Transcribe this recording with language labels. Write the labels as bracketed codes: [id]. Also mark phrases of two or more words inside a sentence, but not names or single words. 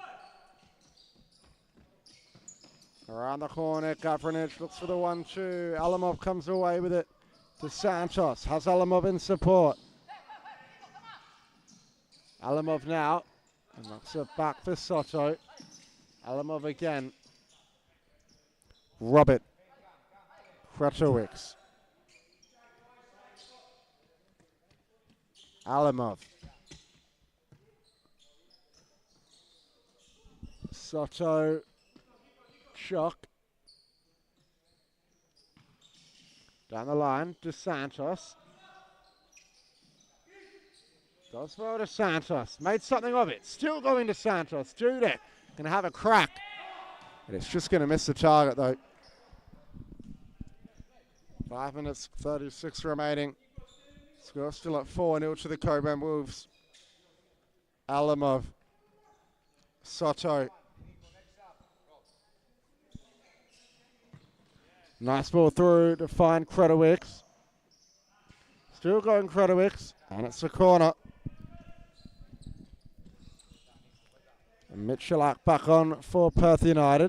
[en] Around the corner, Gavranic looks for the 1-2. Alamov comes away with it. De Santos has Alamov in support. Alamov now, and knocks it back for Soto. Alamov again. Robert. Kratovics. Alamov. Soto. Shock. Down the line, De Santos. Does well to Santos. Made something of it. Still going to Santos. Dudek going to have a crack. But it's just going to miss the target, though. 5 minutes, 36 remaining. Score still at 4-0 to the Cockburn Wolves. Alamov. Soto. Nice ball through to find Kratovics. Still going Kratovics, and it's a corner. And Michalak back on for Perth United.